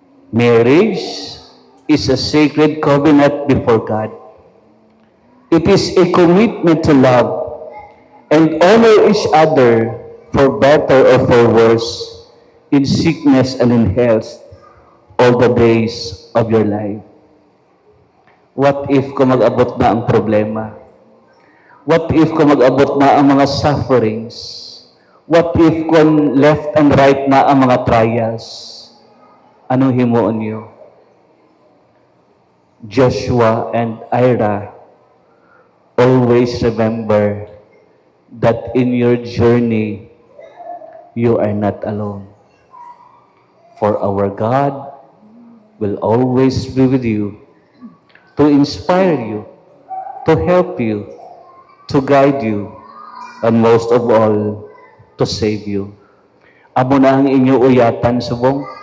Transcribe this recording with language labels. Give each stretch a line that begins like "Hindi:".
English: Marriage is a sacred covenant before God. It is a commitment to love and honor each other for better or for worse, in sickness and in health, all the days of your life. What if
Hiligaynon: kung mag-abot na ang problema? What if kung mag-abot na ang mga sufferings?
English: What if
Hiligaynon: kung
English: left and right
Hiligaynon: na ang mga
English: trials?
Hiligaynon: Anong himuon niyo?
English: Joshua and Ira, always remember that in your journey, you are not alone. For our God will always be with you, to inspire you, to help you, to guide you, and most of all, to save you.
Hiligaynon: Amo na ang inyo uyatan, subong.